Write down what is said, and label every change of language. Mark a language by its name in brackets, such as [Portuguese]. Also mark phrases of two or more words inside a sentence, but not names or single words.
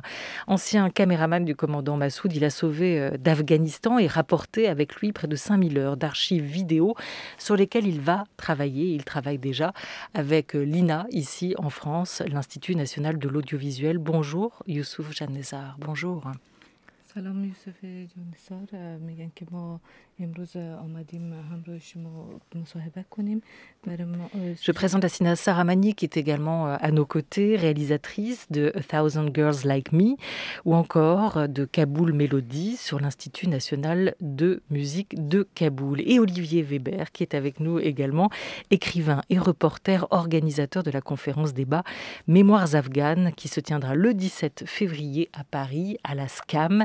[French] Ancien caméraman du commandant Massoud, il a sauvé d'Afghanistan et rapporté avec lui près de 5000 heures d'archives vidéo sur lesquelles il va travailler. Il travaille déjà avec l'INA, ici en France, l'Institut national de l'audiovisuel. Bonjour Youssouf Jannezzar, bonjour. [Persian] سلام یوسف جانسار میگن که ما امروز آمدیم همراه شما مصاحبه کنیم. [French] Je présente Hasina Saramani qui est également à nos côtés, réalisatrice de A Thousand Girls Like Me ou encore de Kaboul Mélodie sur l'Institut national de musique de Kaboul. Et Olivier Weber qui est avec nous également, écrivain et reporter, organisateur de la conférence débat Mémoires afghanes qui se tiendra le 17 février à Paris à la SCAM.